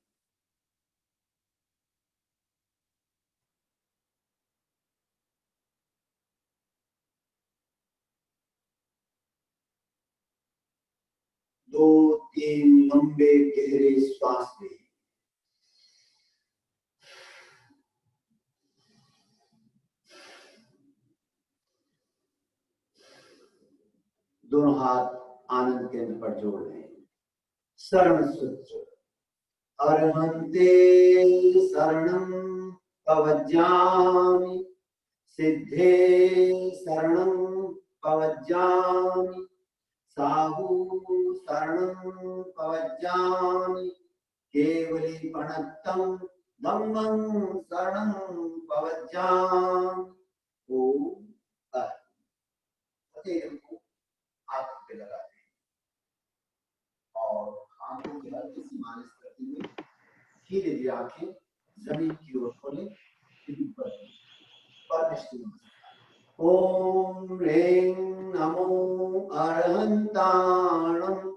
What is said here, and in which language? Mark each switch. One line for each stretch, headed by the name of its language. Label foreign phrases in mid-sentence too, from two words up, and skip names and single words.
Hindi: दो तीन लंबे गहरे श्वास लें। दोनों हाथ आनंद केंद्र पर जोड़ लें। शरण सूत्र।
Prakrit languages: अरहन्ते शरणं पवज्जामि, सिद्धे शरणं पवज्जामि, साहू शरणं पवज्जामि, केवलीपणत्तं धम्मं शरणं पवज्जामि।
Hindi: ओम फतेह को हाथ पे लगा दें और आंखों की हल्की सी मालिश करते हुए धीरे धीरे आंखें जमीन की ओर खोलें।
Prakrit languages: ओम ह्रीं नमो अरहंताणं।